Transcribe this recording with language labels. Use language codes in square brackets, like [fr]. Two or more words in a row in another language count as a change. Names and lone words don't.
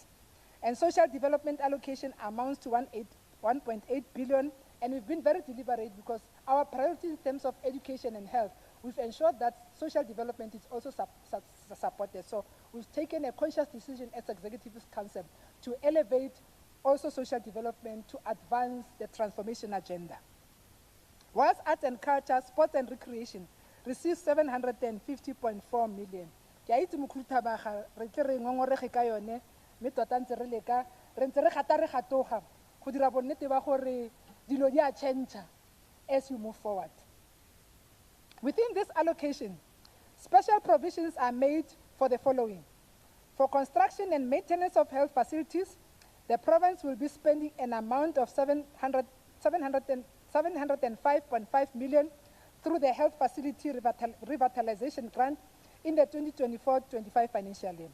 [en] And social development allocation amounts to 1.8 billion, and we've been very deliberate because our priority in terms of education and health, we've ensured that social development is also supported. So we've taken a conscious decision as Executive Council to elevate also social development to advance the transformation agenda. Whilst arts and culture, sports and recreation receives 750.4 million. [tn] Mme tota ntse re leka re ntse re gata re gatoga go dira bonnete ba gore dilo di a [en] change as you move forward. Within this allocation, special provisions are made for the following. For construction and maintenance of health facilities, the province will be spending an amount of 705.5 million through the Health Facility Revitalization Grant in the 2024-25 financial year.